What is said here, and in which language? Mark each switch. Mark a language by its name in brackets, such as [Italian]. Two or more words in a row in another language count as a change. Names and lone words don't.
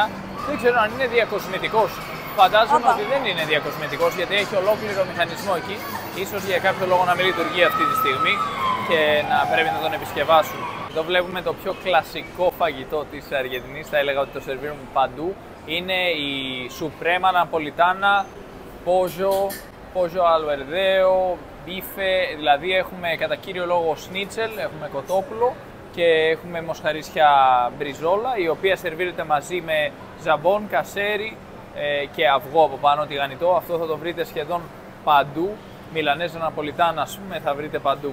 [Greek] Δεν ξέρω αν είναι διακοσμητικός. Φαντάζομαι ότι δεν είναι διακοσμητικός, γιατί έχει ολόκληρο μηχανισμό εκεί. Ίσως για κάποιο λόγο να μην λειτουργεί αυτή τη στιγμή και να πρέπει να τον επισκευάσουν. Εδώ βλέπουμε το πιο κλασικό φαγητό της Αργεντινής, θα έλεγα ότι το σερβίρουν παντού. Είναι η Suprema Napolitana, [Spanish] pollo al verdeo, [Greek] bife, δηλαδή έχουμε κατά κύριο λόγο σνίτσελ, έχουμε κοτόπουλο και έχουμε μοσχαρίσια μπριζόλα, η οποία σερβίρεται μαζί με ζαμπόν, κασέρι και αυγό από πάνω, τηγανιτό. Αυτό θα το βρείτε σχεδόν παντού. Μιλανέζα Ναπολιτάνα, ας πούμε, θα βρείτε παντού.